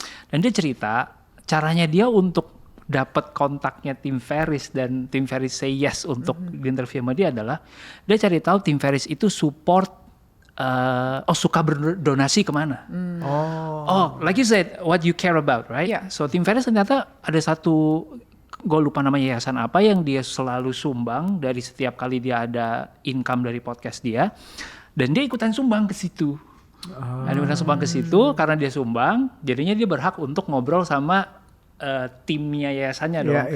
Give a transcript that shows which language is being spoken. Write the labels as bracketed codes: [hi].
[id] Dan dia cerita caranya dia untuk dapat kontaknya Tim Ferriss dan Tim Ferriss say yes untuk diinterview sama dia adalah dia cari tahu Tim Ferriss itu support suka berdonasi kemana. [en] Like you said, what you care about, right? [id] So Tim Ferriss ternyata ada satu, gue lupa namanya yayasan apa yang dia selalu sumbang dari setiap kali dia ada income dari podcast dia, dan dia ikutan sumbang ke situ. Dia ikutan sumbang ke situ karena dia sumbang, jadinya dia berhak untuk ngobrol sama timnya yayasannya dong.